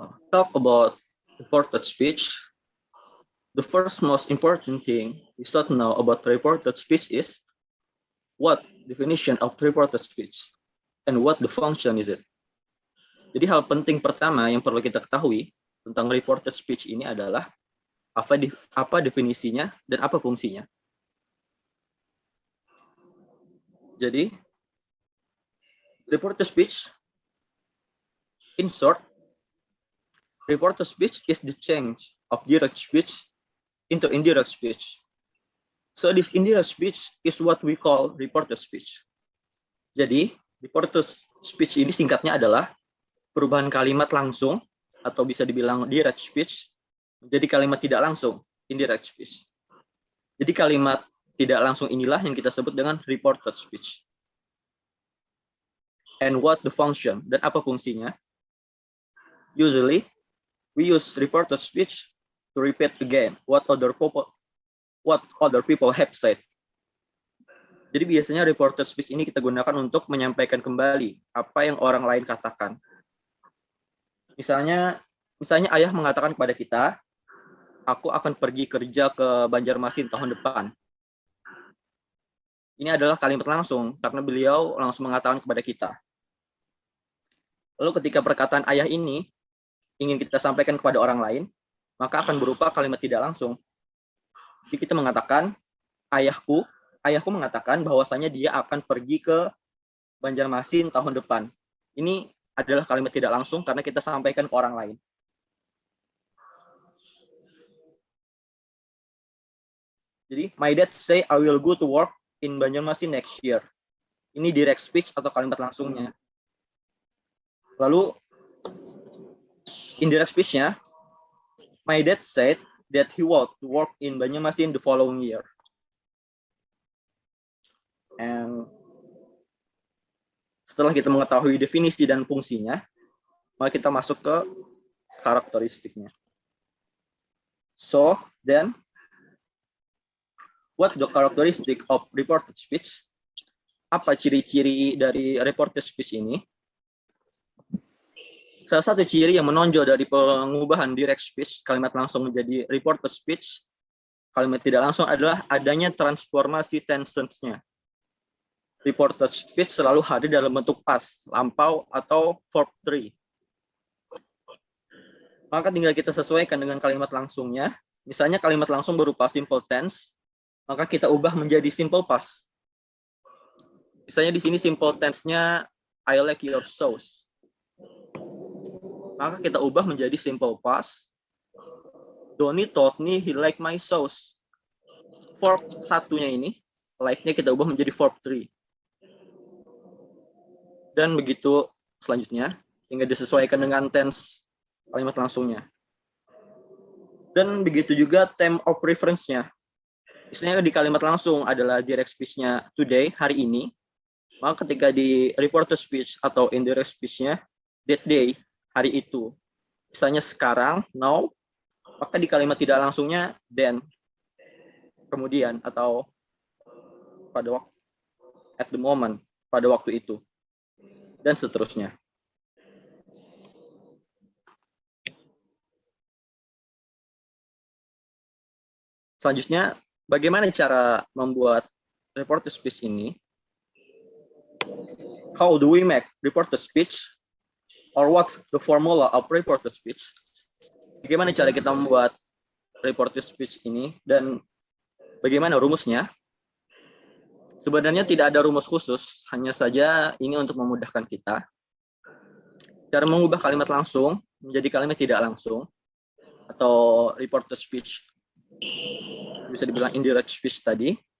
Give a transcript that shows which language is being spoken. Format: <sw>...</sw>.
<en>Talk about reported speech. The first most important thing we should know about reported speech is what definition of reported speech and what the function is it.</en> <id>Jadi hal penting pertama yang perlu kita ketahui tentang reported speech ini adalah apa definisinya dan apa fungsinya.</id> <en>Jadi reported speech, in short, reported speech is the change of direct speech into indirect speech. So this indirect speech is what we call reported speech.</en> <id>Jadi reported speech ini singkatnya adalah perubahan kalimat langsung atau bisa dibilang direct speech menjadi kalimat tidak langsung, indirect speech. Jadi kalimat tidak langsung inilah yang kita sebut dengan reported speech.</id> <en>And what the function,</en> <id>dan apa fungsinya?</id> <en>Usually, we use reported speech to repeat again what other people have said.</en> <id>Jadi biasanya reported speech ini kita gunakan untuk menyampaikan kembali apa yang orang lain katakan. Misalnya ayah mengatakan kepada kita, aku akan pergi kerja ke Banjarmasin tahun depan. Ini adalah kalimat langsung karena beliau langsung mengatakan kepada kita. Lalu ketika perkataan ayah ini ingin kita sampaikan kepada orang lain, maka akan berupa kalimat tidak langsung. Jadi kita mengatakan, ayahku mengatakan bahwasanya dia akan pergi ke Banjarmasin tahun depan. Ini adalah kalimat tidak langsung karena kita sampaikan ke orang lain.</id> <en>Jadi, my dad say I will go to work in Banjarmasin next year.</en> <id>Ini direct speech atau kalimat langsungnya. Lalu, indirect speech-nya,</id> <en>my dad said that he would work in Banjarmasin the following year.</en> <id>And setelah kita mengetahui definisi dan fungsinya, maka kita masuk ke karakteristiknya.</id> <en>So, then, what the characteristic of reported speech?</en> <id>Apa ciri-ciri dari reported speech ini? Salah satu ciri yang menonjol dari pengubahan direct speech, kalimat langsung menjadi reported speech, kalimat tidak langsung adalah adanya transformasi tenses-nya. Reported speech selalu hadir dalam bentuk past, lampau, atau verb 3. Maka tinggal kita sesuaikan dengan kalimat langsungnya. Misalnya kalimat langsung berupa simple tense, maka kita ubah menjadi simple past. Misalnya di sini simple tense-nya</id> <en>I like your sauce.</en> <id>Maka kita ubah menjadi simple past.</id> <en>Donny told me he like my sauce.</en> <id>Verb satunya ini, like-nya kita ubah menjadi verb 3. Dan begitu selanjutnya, tinggal disesuaikan dengan tense kalimat langsungnya. Dan begitu juga term of reference-nya. Misalnya di kalimat langsung adalah direct speech-nya today, hari ini. Maka ketika di reported speech atau indirect speech-nya, that day, hari itu, misalnya sekarang, now, maka di kalimat tidak langsungnya then, kemudian, atau pada waktu, at the moment, pada waktu itu, dan seterusnya. Selanjutnya, bagaimana cara membuat reported speech ini?</id> <en>How do we make reported speech? Or what the formula of reported speech?</en> <id>Bagaimana cara kita membuat reported speech ini dan bagaimana rumusnya? Sebenarnya tidak ada rumus khusus, hanya saja ini untuk memudahkan kita. Cara mengubah kalimat langsung menjadi kalimat tidak langsung atau reported speech, bisa dibilang indirect speech tadi.</id>